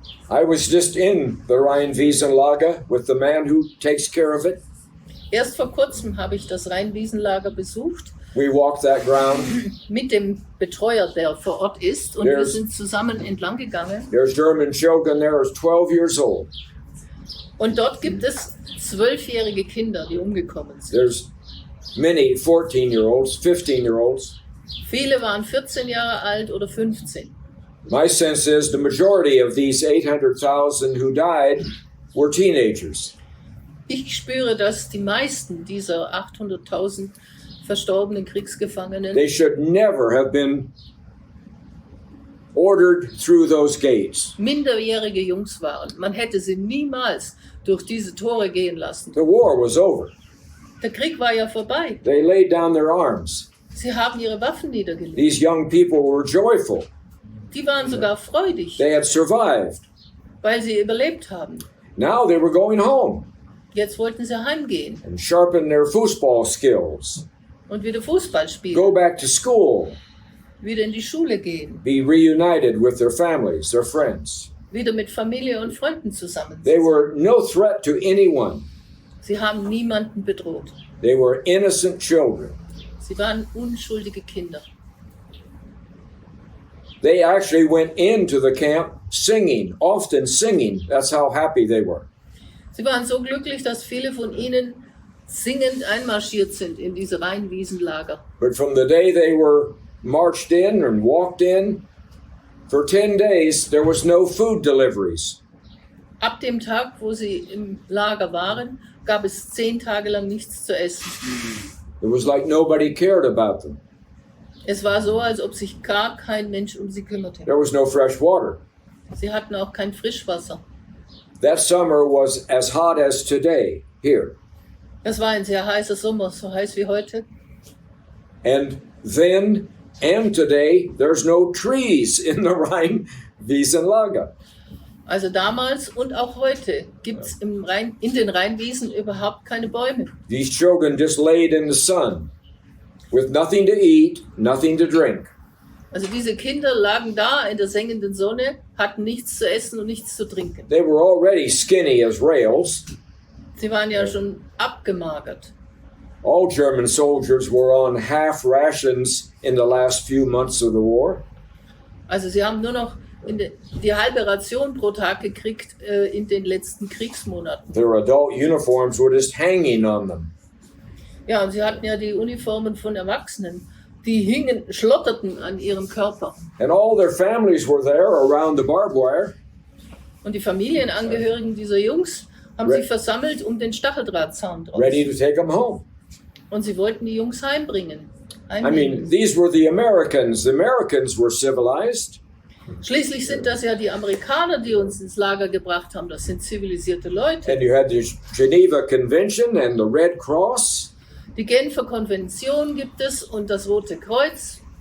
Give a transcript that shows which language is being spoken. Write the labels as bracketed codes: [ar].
[en] I was just in the Rhein-Wiesen-Lager with the man who takes care of it. [de] Erst vor kurzem habe ich das Rhein-Wiesen-Lager besucht [en] We walked that ground. [de] mit dem Betreuer, der vor Ort ist, und wir [en] There's- [de] sind zusammen entlang gegangen. [en] There's German children there who's 12 years old. [de] Und dort gibt es 12-jährige Kinder, die umgekommen sind. [en] There's many 14-year-olds, 15-year-olds. [de] Viele waren 14 Jahre alt oder 15. [en] My sense is the majority of these 800,000 who died were teenagers. [de] Ich spüre, dass die meisten dieser 800.000 verstorbenen Kriegsgefangenen [en] They should never have been ordered through those gates. [de] minderjährige Jungs waren. Man hätte sie niemals durch diese Tore gehen lassen. [en] The war was over. [de] Der Krieg war ja vorbei. [en] They laid down their arms. [de] Sie haben ihre Waffen niedergelegt. [en] These young people were joyful. [de] Die waren sogar freudig, [en] They had survived. [de] weil sie überlebt haben. [en] Now they were going home [de] Jetzt wollten sie heimgehen [en] and sharpen their football skills, [de] und wieder Fußball [en] go [de] spielen, [en] back to school, [de] wieder in die Schule gehen, [en] be reunited with their families, their friends. [de] wieder mit Familie und Freunden zusammen. [en] They were no threat to anyone. [de] Sie haben niemanden bedroht. [en] They were innocent children. [de] Sie waren unschuldige Kinder. [en] They actually went into the camp singing, often singing. That's how happy they were. [de] Sie waren so glücklich, dass viele von ihnen singend einmarschiert sind in diese Rheinwiesenlager. [en] But from the day they were marched in and walked in, for 10 days, there was no food deliveries. [de] Ab dem Tag, wo sie im Lager waren, gab es 10 Tage lang nichts zu essen. [en] It was like nobody cared about them. [de] Es war so, als ob sich gar kein Mensch um sie kümmerte. [en] There was no fresh water. [de] Sie hatten auch kein Frischwasser. [en] That summer was as hot as today here. [de] Es war ein sehr heißer Sommer, so heiß wie heute. [en] And then and today, there's no trees in the Rheinwiesenlager. [de] Also damals und auch heute gibt es in den Rheinwiesen überhaupt keine Bäume. [en] These children just laid in the sun with nothing to eat, nothing to drink. [de] Also diese Kinder lagen da in der sengenden Sonne, hatten nichts zu essen und nichts zu trinken. [en] They were already skinny as rails. [de] Sie waren ja schon abgemagert. [en] All German soldiers were on half rations in the last few months of the war. [de] Also sie haben nur noch die halbe Ration pro Tag gekriegt in den letzten Kriegsmonaten. [en] Their adult uniforms were just hanging on them. [de] Ja, und sie hatten ja die Uniformen von Erwachsenen, die schlotterten an ihrem Körper. [en] And all their families were there around the barbed wire. [de] Und die Familienangehörigen dieser Jungs haben sich versammelt um den Stacheldrahtzaun draußen. [en] Ready to take them home. [de] Und sie wollten die Jungs heimbringen. [en] I mean, these were the Americans. The Americans were civilized. [de] Schließlich sind das ja die Amerikaner, die uns ins Lager gebracht haben. Das sind zivilisierte Leute. [en] And you had the Geneva Convention and the Red Cross. [de] Die Genfer Konvention gibt es und das Rote Kreuz.